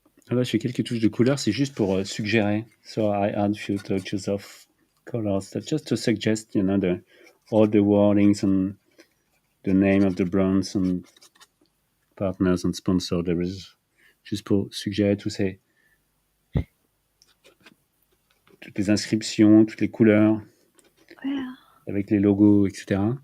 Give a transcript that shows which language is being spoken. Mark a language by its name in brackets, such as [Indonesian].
[French] Là, je fais quelques touches de couleur, c'est juste pour suggérer. [English] So I add few touches of colors. That's just to suggest, all the wordings and the name of the brands and partners and sponsors. There is [French] juste pour suggérer toutes les inscriptions, toutes les couleurs, [English] Yeah. [French] avec les logos, etc.